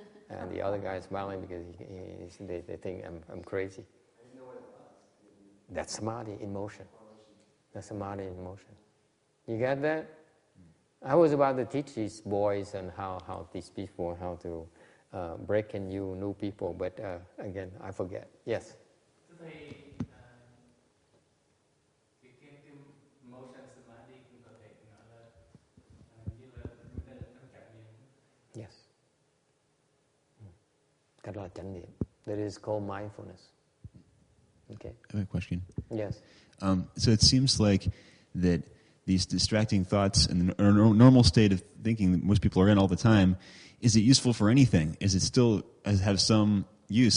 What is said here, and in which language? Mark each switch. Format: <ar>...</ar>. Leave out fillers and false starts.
<en>And the other guy is smiling because they think I'm crazy. That's samadhi in motion. That's samadhi in motion. You get that? I was about to teach these boys and how these people, how to break in new people, but again, I forget. Yes?</en> <vi>Thưa Thầy, cái motion samadhi cũng có thể nói là như là chúng ta là trong trải nghiệm.</vi> <en>Yes.</en> <vi>Cái đó là chánh niệm.</vi> <en>That is called mindfulness. Okay. I have a question. Yes. So it seems like that these distracting thoughts and the normal state of thinking that most people are in all the time, is it useful for anything? Is it still have some use?</en>